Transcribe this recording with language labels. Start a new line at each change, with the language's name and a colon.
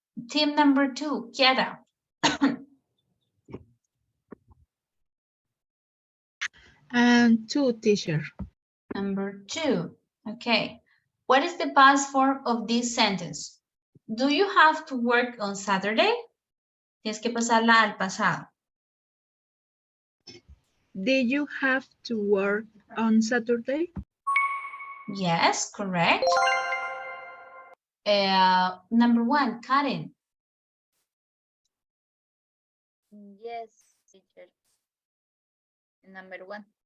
English: Team number 2, Kiara. And 2, teacher. Number 2. Okay. What is the past form of this sentence? Do you have to work on Saturday?
Spanish: Tienes que pasarla al pasado.
English: Did you have to work on Saturday? Yes, correct. Number 1, Karen. Yes, teacher. Number 1.